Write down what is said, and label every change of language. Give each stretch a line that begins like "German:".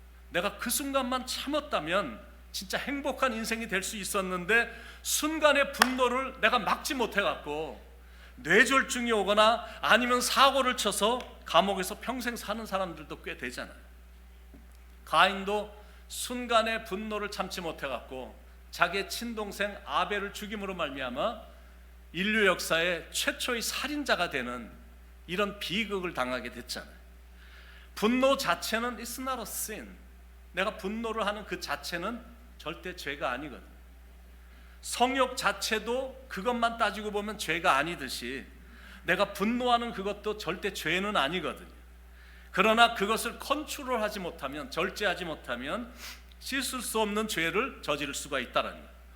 Korean: 내가 그 순간만 참았다면 진짜 행복한 인생이 될 수 있었는데, 순간의 분노를 내가 막지 못해갖고 뇌졸중이 오거나 아니면 사고를 쳐서 감옥에서 평생 사는 사람들도 꽤 되잖아요. 가인도 순간의 분노를 참지 못해갖고 자기의 친동생 아벨을 죽임으로 말미암아 인류 역사의 최초의 살인자가 되는 이런 비극을 당하게 됐잖아요. 분노 자체는
English: it's not a sin.
Korean: 내가 분노를 하는 그 자체는 절대 죄가 아니거든. 성욕 자체도 그것만 따지고 보면 죄가 아니듯이 내가 분노하는 그것도 절대 죄는 아니거든요. 그러나 그것을 컨트롤하지 못하면, 절제하지 못하면 씻을 수 없는 죄를 저지를 수가 있다는 거예요.